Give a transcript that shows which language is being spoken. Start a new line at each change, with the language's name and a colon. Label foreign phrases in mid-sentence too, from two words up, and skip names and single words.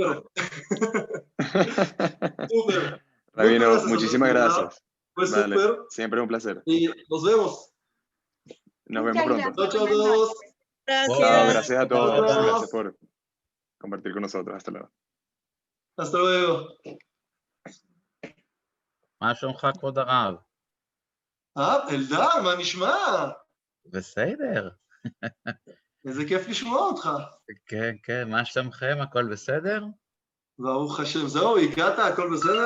Spanish: Súper. Rabino, muchísimas gracias. Pues vale. súper. Siempre un placer. Y nos vemos. Nos vemos pronto. Chao a todos. Gracias. Chao, gracias a todos. Gracias. Gracias por compartir con nosotros. Hasta luego. Hasta luego.
Hebrew: מה שלומך, כבוד הרב? אלדד, מה נשמע? בסדר. איזה כיף לשמוע אותך. כן, כן, מה שלומכם? הכל בסדר? ברוך השם. זהו, הגעת? הכל בסדר?